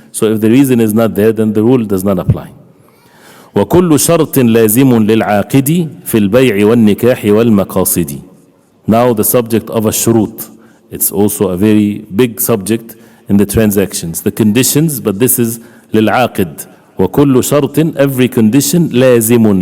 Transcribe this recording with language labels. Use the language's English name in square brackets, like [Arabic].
[English] So if the reason is not there, then the rule does not apply. [Arabic] وكل شرط لازم للعاقد في البيع والنكاح والمقاصد. [English] Now the subject of a shurut. It's also a very big subject in the transactions. The conditions, but this is للعاقد. [Arabic] وكل شرط, [English] every condition, لازم.